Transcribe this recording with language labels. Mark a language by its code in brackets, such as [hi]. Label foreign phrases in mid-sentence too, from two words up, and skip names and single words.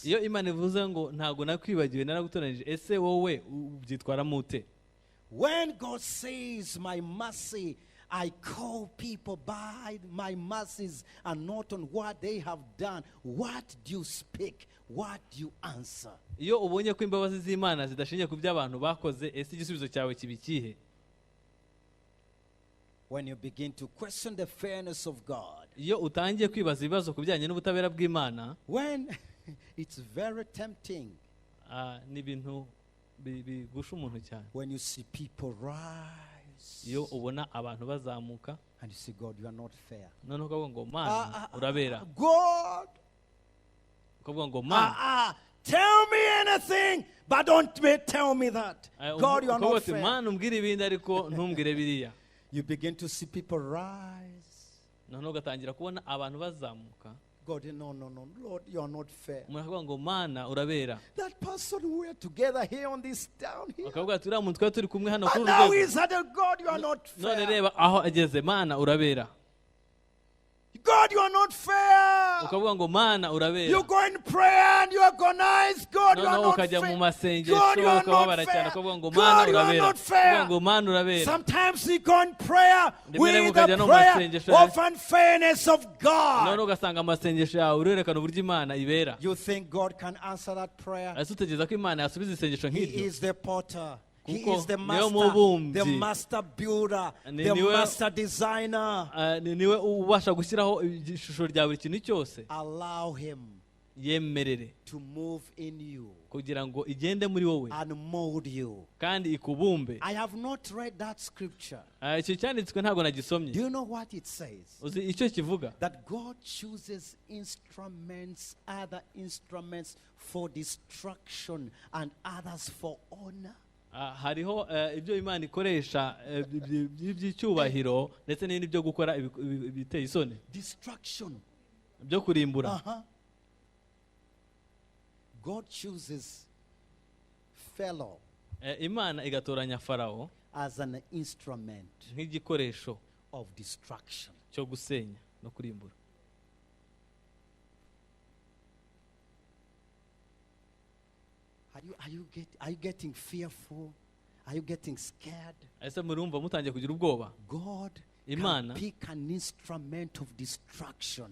[rw] iyo imana ivuze ngo ntabwo nakwibagiwe naragutoranije, ese wowe ubyitwaramo ute? [en] When God says, my mercy, I call people by my mercies and not on what they have done, what do you speak? What do you answer? [rw] iyo ubonye ko imbabazi z'imana zidashingiye ku byo abantu bakoze, ese igisubizo cyawe kiba ikihe? [en] When you begin to question the fairness of God, [rw] iyo utangiye kwibaza ibibazo ku bijyanye n'ubutabera bw'imana, [en] when it's very tempting, [rw] ni ibintu bigusha umuntu cyane. [en] when you see people rise [rw] iyo ubona abantu bazamuka, [en] and you say, God, you are not fair. [rw] noneho ukavuga ngo mana urabera, [en] God, [rw] ukavuga ngo mana, [en] tell me anything, but don't tell me that. God, you are not fair. [rw] mana umbwire ibindi ariko ntumbwire biriya. [en] You begin to see people rise. [rw] noneho ugatangira kubona abantu bazamuka, [en] God, no, Lord, you are not fair. [rw] umuntu akavuga ngo mana urabera, [en] That person we are together here on this down here. [rw] ukavuga ati uriya muntu twari turi kumwe hano kuri [en] And [rw] uru [en] now [rw] rwego, [en] he's at the God, you are not [rw] none [en] fair. [rw] reba aho ageze, mana urabera, [en] God, you are not fair. [rw] ukavuga ngo mana urabera. [en] You go in prayer and you agonize. God, you are [rw] noneho [en] not [rw] ukajya mu [en] fair. [rw] masengesho [en] God, you are [rw] ukababara [en] not [rw] cyane, [en] fair. [rw] ukavuga ngo mana [en] God, you are [rw] urabera, [en] not [rw] ukavuga [en] fair. [rw] ngo mana urabera. [en] Sometimes you go in prayer [rw] Rimwe [en] with [rw] rimwe [en] the [rw] ukajya no mu [en] prayer [rw] masengesho [en] of unfairness of [rw] noneho [en] God. [rw] ugasanga amasengesho yawe urerekana uburyo imana ibera. [en] You think God can answer that prayer? [rw] ese utegereza ko imana yasubiza isengesho [en] He [rw] nk'iryo? [en] is the potter. He [rw] Kuko [en] is the [rw] niwe [en] master, [rw] mubumbyi. [en] the master builder, [rw] Ni- [en] the [rw] niwe- [en] master designer. [rw] niwe ubasha gushyiraho ishusho rya buri kintu cyose. [en] Allow him [rw] yemerere [en] to move in you [rw] kugira ngo igende muri wowe [en] and mold you. [rw] kandi ikubumbe. [en] I have not read that scripture. [rw] icyo cyanditswe ntabwo nagisomye. [en] Do you know what it says? [rw] uzi icyo kivuga? [en] That God chooses instruments, other instruments for destruction and others for honor. [rw] hariho ibyo imana ikoresha by'icyubahiro ndetse n'ibindi byo gukora ibiteye isoni, [en] Destruction. [rw] byo kurimbura. [en] God chooses Pharaoh [rw] imana igatoranya farawo [en] as an instrument [rw] nk'igikoresho [en] of destruction. [rw] cyo gusenya no kurimbura. [en] Are you getting fearful? Are you getting scared? [rw] ese murumva mutangiye kugira ubwoba? [en] God [rw] imana [en] pick an instrument of destruction.